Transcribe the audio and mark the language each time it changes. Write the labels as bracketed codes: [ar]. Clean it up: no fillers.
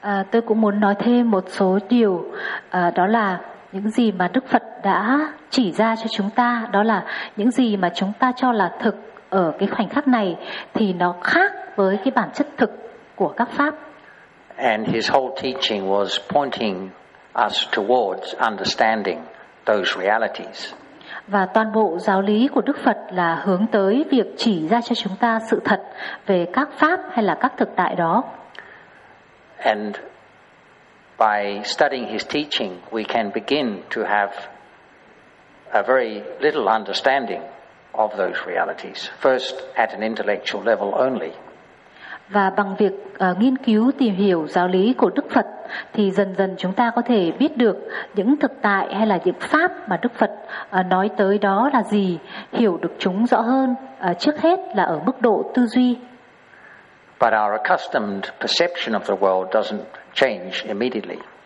[vi] Tôi cũng muốn nói thêm một số điều, đó là những gì mà Đức Phật đã chỉ ra cho chúng ta, đó là những gì mà chúng ta cho là thực ở cái khoảnh khắc này thì nó khác với cái bản chất thực của các pháp. [en] And his whole teaching was pointing us towards understanding those realities. [vi] Và toàn bộ giáo lý của Đức Phật là hướng tới việc chỉ ra cho chúng ta sự thật về các pháp hay là các thực tại đó. [en] And by studying his teaching, we can begin to have a very little understanding of those realities, first at an intellectual level only. [vi] Và bằng việc nghiên cứu tìm hiểu giáo lý của Đức Phật thì dần dần chúng ta có thể biết được những thực tại hay là những pháp mà Đức Phật nói tới đó là gì, hiểu được chúng rõ hơn trước hết là ở mức độ tư duy. [en] But our accustomed perception of the world doesn't change immediately.